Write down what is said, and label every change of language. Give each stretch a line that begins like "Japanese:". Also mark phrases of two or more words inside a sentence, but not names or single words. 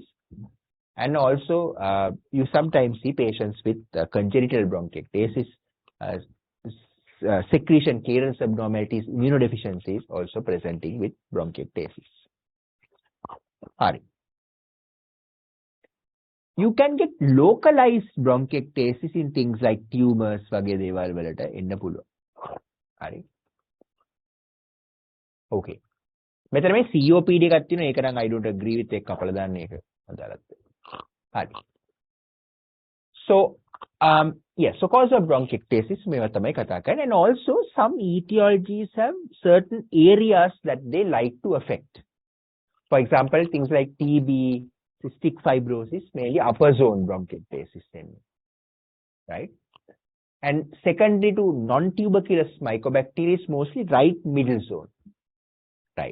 English: And also you sometimes see patients with congenital bronchiectasis, secretion clearance abnormalities, immunodeficiencies also presenting with bronchiectasis. Hari. You can get localized bronchiectasis in things like tumors,
Sinhala: වගේ දේවල් වලට එන්න පුළුවන්. හරි. Okay. මෙතන මේ COPD එකක් තියෙනවා. ඒක නම්
English: I don't agree with
Sinhala: එක කපලා දාන්න ඒක. අදාළත්. හරි.
English: So yes, so cause of bronchiectasis
Sinhala: මේවා තමයි කතා කරන්නේ.
English: And also some etiologies have certain areas that they like to affect. For example, things like TB, cystic fibrosis, mainly upper zone bronchiectasis, right? And secondary to non-tuberculous mycobacteria is mostly right middle zone, right?